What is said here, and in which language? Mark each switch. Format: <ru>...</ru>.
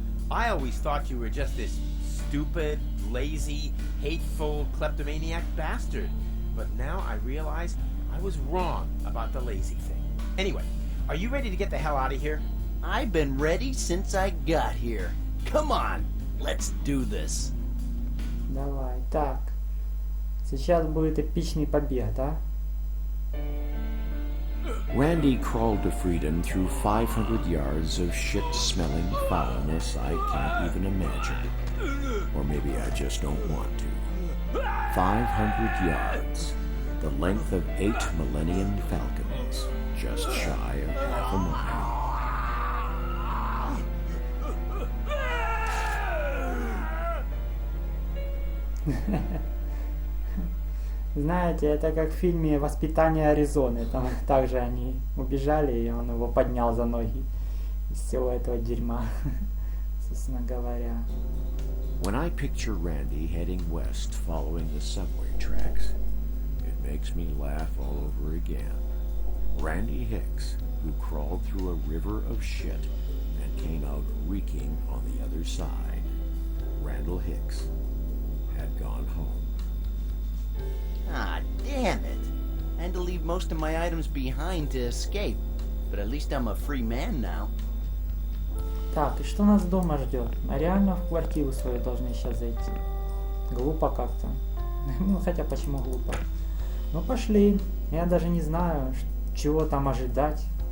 <en>I always thought you were just this stupid, lazy, hateful, kleptomaniac bastard. But now I realize I was wrong about the lazy thing. Anyway, Are you ready to get the hell out of here? I've been ready since I got here. Come on, let's do this.</en> <ru>Давай, так. Сейчас будет эпичный побег, да?</ru> <en>Randy crawled to freedom through 500 yards of shit-smelling foulness I can't even imagine. Or maybe I just don't want to. 500 yards. The length of 8 Millennium Falcons. Just shy of half a mile.</en> <ru>Знаете, это как в фильме «Воспитание Аризоны». Там также они убежали, и он его поднял за ноги из всего этого дерьма, собственно говоря.</ru> <en>When I picture Randy heading west following the subway tracks, it makes me laugh all over again. Randy Hicks, who crawled through a river of shit and came out reeking on the other side. Randall Hicks had gone home. Ah, damn it. I had to leave most of my items behind to escape. But at least I'm a free man now.</en> <ru>Так, и что нас дома ждет? Мы реально в квартиру свою должны сейчас зайти. Глупо как-то. Ну, хотя почему глупо? Ну, пошли. Я даже не знаю, чего там ожидать.</ru>